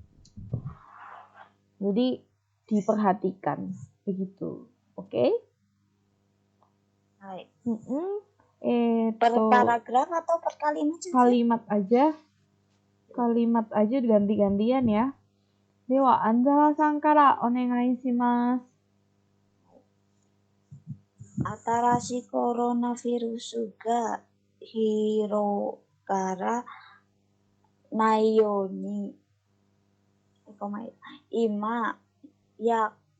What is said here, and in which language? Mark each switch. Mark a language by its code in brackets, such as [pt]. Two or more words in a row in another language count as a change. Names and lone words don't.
[id] Jadi diperhatikan begitu. Oke? Hai. Per paragraf atau per kalimat saja? Kalimat aja ganti-gantian ya. [ja] では Anzara さんから お願いします. 新しいコロナウイルスが広がらないように、今、約